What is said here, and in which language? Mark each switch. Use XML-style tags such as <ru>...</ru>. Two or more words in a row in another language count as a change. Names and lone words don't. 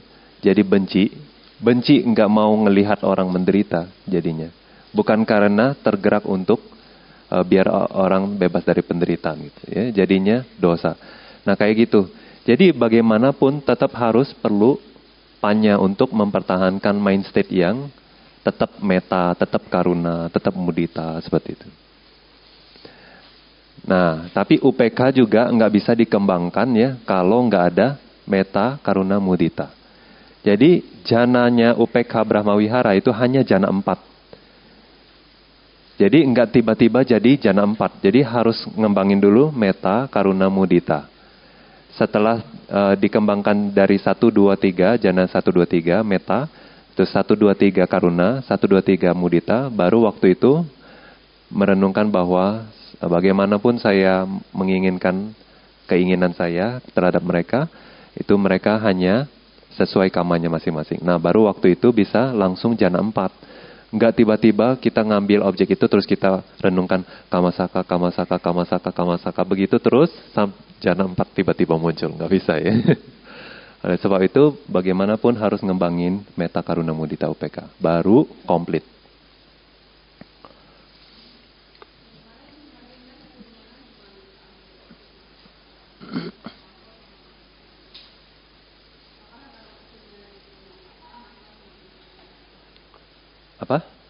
<id>Jadi benci nggak mau ngelihat orang menderita jadinya. Bukan karena tergerak untuk biar orang bebas dari penderitaan gitu ya. Jadinya dosa. Nah kayak gitu. Jadi bagaimanapun tetap harus perlu panya untuk mempertahankan</id> <en>mind state</en> <id>yang tetap meta, tetap karuna, tetap mudita seperti itu. Nah tapi UPK juga nggak bisa dikembangkan ya kalau nggak ada meta,</id> <pi>karuna, mudita.</pi> <id>Jadi jananya</id> <pi>UPK Brahmawihara</pi> <id>itu hanya jana 4. Jadi enggak tiba-tiba jadi jana 4. Jadi harus ngembangin dulu meta,</id> <pi>karuna, mudita.</pi> <id>Setelah dikembangkan dari 1, 2, 3, jana 1, 2, 3 meta, terus 1, 2, 3 karuna, 1, 2, 3 mudita, baru waktu itu merenungkan bahwa Bagaimanapun saya menginginkan keinginan saya terhadap mereka, itu mereka hanya sesuai kamanya masing-masing. Nah, baru waktu itu bisa langsung jana 4. Nggak tiba-tiba kita ngambil objek itu terus kita renungkan</id> <pi>kamasaka, kamasaka, kamasaka, kamasaka.</pi> <id>Begitu terus jana 4 tiba-tiba muncul. Nggak bisa ya. Oleh sebab itu, bagaimanapun harus ngembangin</id> <pi>metta karuna mudita upeka.</pi> <id>Baru komplit. Apa?</id>